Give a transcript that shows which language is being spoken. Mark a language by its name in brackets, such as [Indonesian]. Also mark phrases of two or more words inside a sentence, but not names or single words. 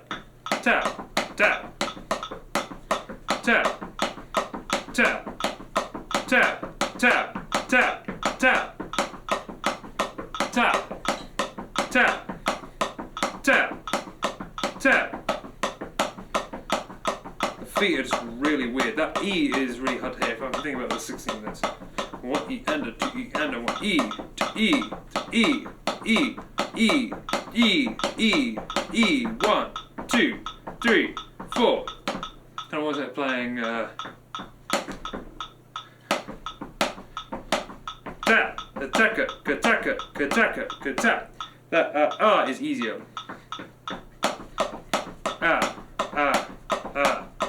[English] Tap, tap, tap, tap, tap, tap, tap, tap, tap, tap, tap, tap. The feet are just really weird. That E is really hard to hear if I'm thinking about the 16 notes. 1, one E and a two E and a one E to E to E E E E E E 1 2 3 4. Kind of was like playing tap, attacker, kataka, kataka, katap. That ah is easier. Ah, ah, ah.